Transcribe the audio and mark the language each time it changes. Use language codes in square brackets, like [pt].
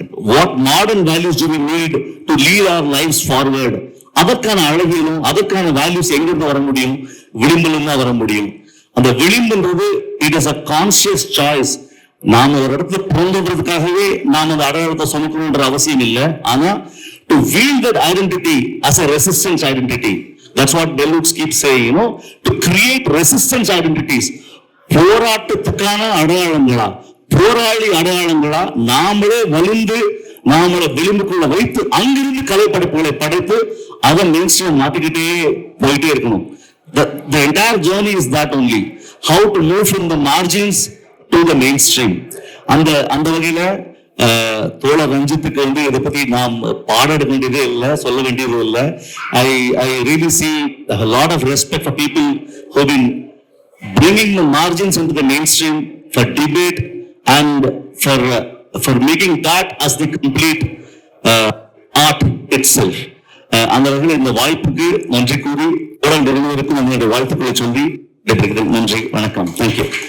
[en] what modern values do we need to lead our lives forward? [ta] அதற்கான அழகியலும் அதற்கான values எங்கிருந்து வர முடியும்? விளிம்பிலிருந்து தான் வர முடியும். அந்த விளிம்புன்றது [en] It is a conscious choice. [ta] நாம ஒரு இடத்துல பிறந்ததுக்காகவே நாம அந்த அடையாளத்தை சுமக்கணும்ன்ற அவசியம் இல்லை. [en] ஆனா to wield that identity as a resistance identity. That's what Bell Hooks keeps saying, you know, to create resistance identities. [ta] போராட்டத்துக்கான அடையாளங்களா, போராளி அடையாளங்களா நாமளே வலிந்து நாமளை விளிம்புக்குள்ள வைத்து அங்கிருந்து கலை படைப்புகளை படைத்து அதை மெயின்ஸ்ட்ரீம் மாட்டிக்கிட்டே போயிட்டே இருக்கணும். [en] The entire journey is that only. How to move from the margins to the mainstream. [ta] அந்த வகையில தோழர் ரஞ்சித்துக்கு இதை பத்தி நாம் பாட வேண்டியதே இல்லை, சொல்ல வேண்டியது இல்லை. [en] I really see a lot of respect for people who have been bringing the margins into the mainstream for debate and for making that as the complete art itself. [ta] அந்த வகையில் இந்த வாய்ப்புக்கு நன்றி கூறி தோழர் நிறுவனருக்கும் நம்மளுடைய வாழ்த்துக்களை சொல்லி நன்றி, வணக்கம், தேங்க்யூ.